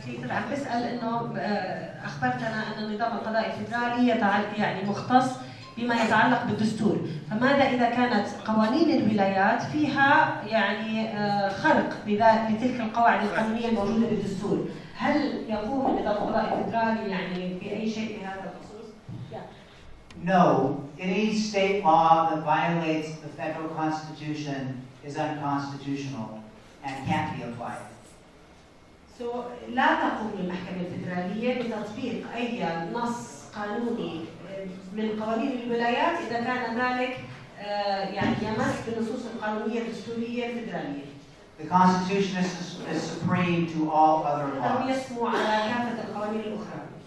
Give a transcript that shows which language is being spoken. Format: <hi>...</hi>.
<ar>عم بسأل إنه أخبرتنا أن النظام القضائي الفيدرالي يعني مختص بما يتعلق بالدستور، فماذا إذا كانت قوانين الولايات فيها يعني خرق لتلك القواعد القانونية الموجودة بالدستور؟ هل يقوم النظام القضائي الفيدرالي يعني بأي شيء بهذا الخصوص؟</ar> <en>No, any state law that violates the federal constitution is unconstitutional and can't be applied.</en> <ar>So لا تقوم المحكمة الفيدرالية بتطبيق أي نص قانوني من قوانين الولايات إذا كان ذلك يعني يمس بالنصوص القانونية الدستورية الفيدرالية.</ar> <en>The Constitution is supreme to all other laws.</en> <ar>يسمو على كافة القوانين الأخرى.</ar>